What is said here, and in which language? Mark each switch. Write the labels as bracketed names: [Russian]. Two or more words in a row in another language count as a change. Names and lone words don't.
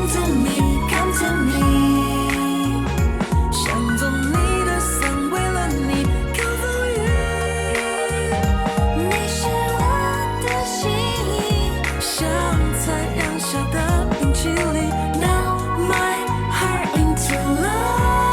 [English] to me，come to me， [Chinese] 想做你的伞，为了你 [English] come for you。 [Chinese] 你是我的心意，像太阳下的冰淇淋。 [English] Now my heart into love。